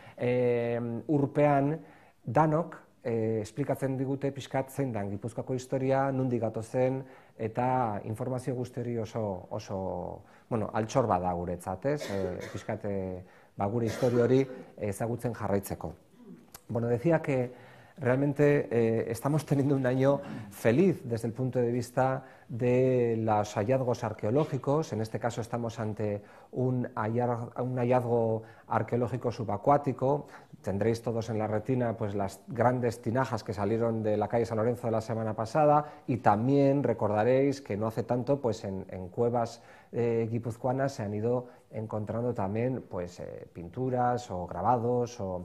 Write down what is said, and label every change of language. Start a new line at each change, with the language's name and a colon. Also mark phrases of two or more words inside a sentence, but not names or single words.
Basque: urpean, danok esplikatzen digute pixkat zein dan Gipuzkoako historia, nondik gatozen eta informazio guzti hori oso altxor bada guretzat, pixkat gure historia hori ezagutzen jarraitzeko.
Spanish: Decía que realmente estamos teniendo un año feliz desde el punto de vista de los hallazgos arqueológicos. En este caso estamos ante un hallazgo arqueológico subacuático. Tendréis todos en la retina pues, las grandes tinajas que salieron de la calle San Lorenzo de la semana pasada, y también recordaréis que no hace tanto pues, en cuevas guipuzcoanas se han ido encontrando también pues, pinturas o grabados.